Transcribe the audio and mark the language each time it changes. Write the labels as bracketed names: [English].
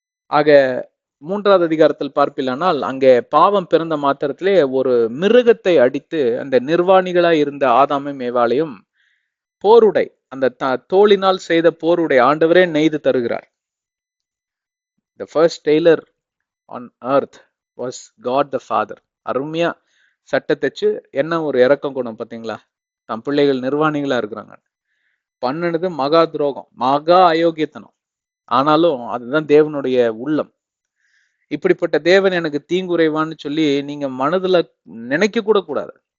[Tamil] ஆக 3வது அதிகாரத்தில் பார்ப்பில்லானால் அங்கே பாவம் பிறந்த மாத்திரத்திலே ஒரு மிருகத்தை அடித்து அந்த நிர்வாணிகளாய் இருந்த ஆதாமையும் ஏவாளையும் போருடை, அந்த தோளினால் செய்த போருடை ஆண்டவரே நெய்து தருகிறார். [English] The first tailor on earth was God the Father. [Tamil] அருமையா சட்டை தைச்சு என்ன ஒரு இறக்கம் குணம் பார்த்தீங்களா? தம் பிள்ளைகள் நிர்வாணிகளா இருக்கிறாங்க. பண்ணினது மகா துரோகம், மகா அயோக்கியத்தனம். ஆனாலும் அதுதான் தேவனுடைய உள்ளம். இப்படிப்பட்ட தேவன் எனக்கு தீங்குறைவான்னு சொல்லி நீங்க மனதுல நினைக்க கூட கூடாது.